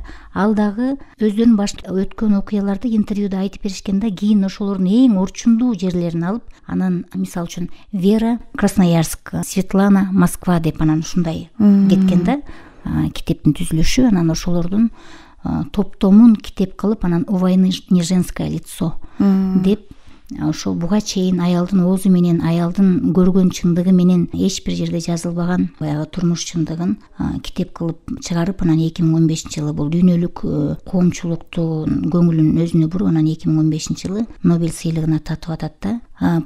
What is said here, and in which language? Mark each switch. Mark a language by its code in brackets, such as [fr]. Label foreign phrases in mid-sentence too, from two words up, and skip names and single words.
[ky] Ал дагы өздөрүнүн башында өткөн окуяларды интервьюда айтып беришкен да, кийин ошолордун эң орчундуу жерлерин алып, анан мисалы үчүн Вера Красноярск, Светлана Москва деп анан ушундай кеткен да китептин түзүлүшү. Анан ошолордун топтомун китеп кылып, анан «У войны не женское лицо» деп ошо буга чейин аялдын оозу менен, аялдын көргөн чындыгы менен эч бир жерде жазылбаган баягы турмуш чындыгын китеп кылып чыгарып, анан 2015-жылы бул дүйнөлүк коомчулукту көңүлүн өзүнө буруп, анан 2015-жылы Нобель сыйлыгына татып атат да.